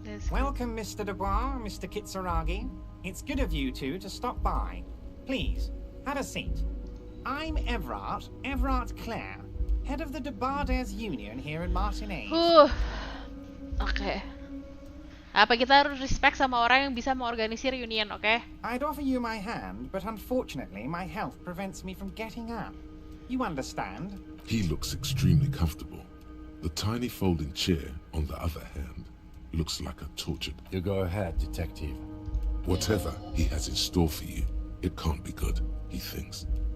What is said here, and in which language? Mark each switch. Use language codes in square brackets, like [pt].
[en] Welcome, Mr. Dubois, Mr. Kitsuragi. It's good of you two to stop by. Please, have a seat. I'm Everard Clare, head of the Debarders Union here in Martinez. Oke. [id] Apa kita harus respect sama orang yang bisa mengorganisir union, oke? [en] I'd offer you my hand, but unfortunately my health prevents me from getting up. You understand? He looks extremely comfortable. The tiny folding chair, on the other hand, looks like a tortured... You go ahead, detective. Whatever he has in store for you, it can't be good, he thinks.